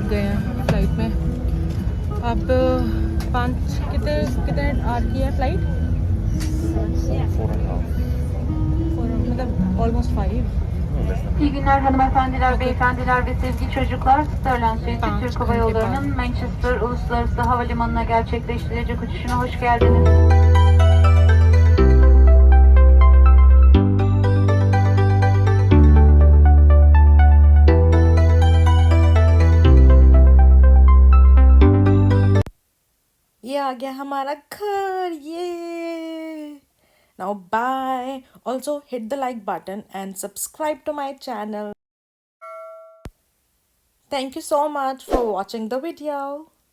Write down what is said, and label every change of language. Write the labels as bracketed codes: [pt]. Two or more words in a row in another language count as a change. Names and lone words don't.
[hi] गए हैं फ्लाइट में अब 5 कितने आवर की है फ्लाइट मतलब ऑलमोस्ट 5 [tr] İyi günler hanımefendiler, beyefendiler ve sevgili çocuklar. Sterling Suite Tamam, Türk Hava sıkıntı yok. Yolları'nın Manchester Uluslararası Havalimanı'na gerçekleştirecek uçuşuna hoş geldiniz. [hi] ये आ गया हमारा घर ये [en] now bye also hit the like button and subscribe to my channel thank you so much for watching the video